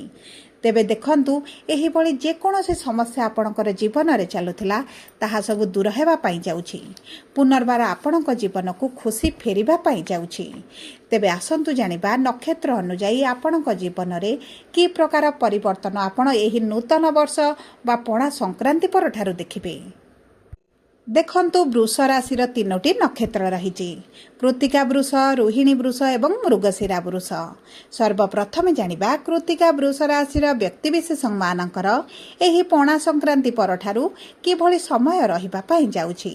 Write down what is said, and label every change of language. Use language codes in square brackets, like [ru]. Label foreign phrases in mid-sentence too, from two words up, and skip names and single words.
[or] ତେବେ ଦେଖନ୍ତୁ ଏହି ଭଳି ଯେ କୌଣସି ସମସ୍ୟା ଆପଣଙ୍କର ଜୀବନ ରେ ଚାଲୁଥିଲା ତାହା ସବୁ ଦୂର ହେବା ପାଇଁ ଯାଉଛି। ପୁନର୍ବାର ଆପଣଙ୍କ ଜୀବନ କୁ ଖୁସି ଫେରିବା ପାଇଁ ଯାଉଛି। ତେବେ ଆସନ୍ତୁ ଜାଣିବା ନକ୍ଷତ୍ର ଅନୁସାରେ ଆପଣଙ୍କ ଜୀବନ ରେ କି ପ୍ରକାର ପରିବର୍ତ୍ତନ ଆପଣ ଏହି ନୂତନ ବର୍ଷ ବା ପଣା ସଂକ୍ରାନ୍ତି ପର ଠାରୁ ଦେଖିବେ। ଦେଖନ୍ତୁ ବୃଷ ରାଶିର ତିନୋଟି ନକ୍ଷତ୍ର ରହିଛି। କୃତ୍ତିକା ବୃଷ, ରୋହିଣୀ ବୃଷ ଏବଂ ମୃଗଶିରା ବୃଷ। ସର୍ବପ୍ରଥମେ ଜାଣିବା କୃତ୍ତିକା ବୃଷ ରାଶିର ବ୍ୟକ୍ତିବିଶେଷମାନଙ୍କର ଏହି ପଣା ସଂକ୍ରାନ୍ତି ପରଠାରୁ କିଭଳି ସମୟ ରହିବା ପାଇଁ ଯାଉଛି।